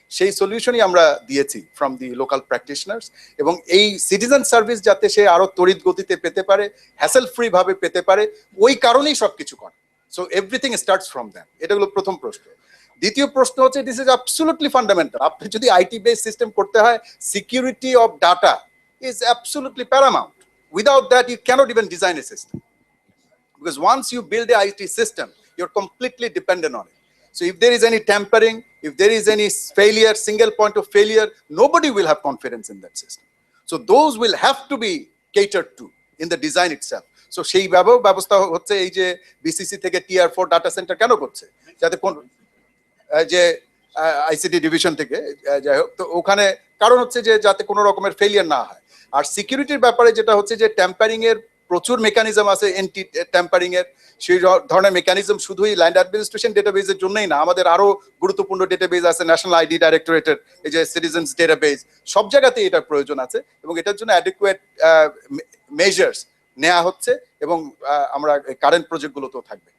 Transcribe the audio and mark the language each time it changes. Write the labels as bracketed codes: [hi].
[bn] সেই সলিউশনই আমরা দিয়েছি [en] from the local practitioners, [bn] এবং এই সিটিজেন সার্ভিস যাতে সে আরো তড়িৎ গতিতে পেতে পারে, হ্যাসেল ফ্রি ভাবে পেতে পারে, ওই কারণেই সবকিছু করে। [en] So everything starts from that. [bn] এটা হলো প্রথম প্রশ্ন। দ্বিতীয় প্রশ্ন হচ্ছে [en] This is absolutely fundamental. [bn] আপনি যদি আইটি বেস সিস্টেম করতে হয়, security of data [en] is absolutely paramount. Without that, you cannot even design a system. Because once you build the IT system, you're completely dependent on it. So if there is any tampering, if there is any failure, single point of failure, nobody will have confidence in that system. So those will have to be catered to in the design itself. [bn] So সেই ব্যবস্থা হচ্ছে এই যে BICC থেকে Tier 4 data centre কেন করছে, যাতে কোন যে ICT ডিভিশন থেকে যাই হোক, তো ওখানে কারণ হচ্ছে যে যাতে কোনো রকমের ফেলিয়ার না হয়। আর সিকিউরিটির ব্যাপারে যেটা হচ্ছে যে ট্যাম্পারিং এর প্রচুর মেকানিজম আছে, এন্টি ট্যাম্পারিং এর সেই ধরনের মেকানিজম শুধুই ল্যান্ড অ্যাডমিনিস্ট্রেশন ডেটাবেজের জন্যই না, আমাদের আরো গুরুত্বপূর্ণ ডেটাবেজ আছে, ন্যাশনাল আইডি ডাইরেক্টরেটের এই যে সিটিজেন্স ডেটাবেজ, সব জায়গাতেই এটার প্রয়োজন আছে, এবং এটার জন্য অ্যাডিকুয়েট মেজার্স নেওয়া হচ্ছে, এবং আমরা কারেন্ট প্রজেক্টগুলোতেও থাকবে।